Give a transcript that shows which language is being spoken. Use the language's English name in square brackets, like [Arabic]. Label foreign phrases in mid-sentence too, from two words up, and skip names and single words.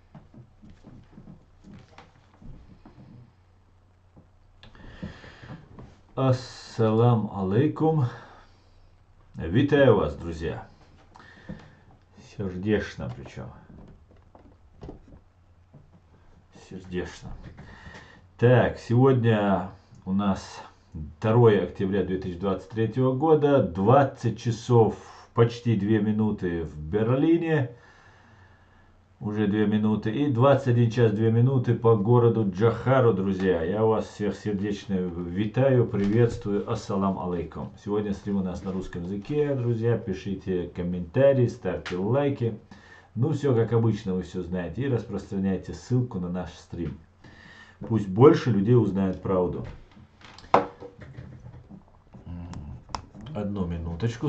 [Arabic] السلام عليكم. [Russian] Витаю вас, друзья. Сердечно причем. Сердечно. Так, сегодня у нас 2 октября 2023 года, 20 часов почти 2 минуты в Берлине, уже 2 минуты, и 21 час 2 минуты по городу Джохару, друзья. Я вас всех сердечно витаю, приветствую, [Arabic] السلام عليكم. [Russian] Сегодня стрим у нас на русском языке, друзья, пишите комментарии, ставьте лайки. Ну, все как обычно, вы все знаете, и распространяйте ссылку на наш стрим. Пусть больше людей узнают правду. Одну минуточку.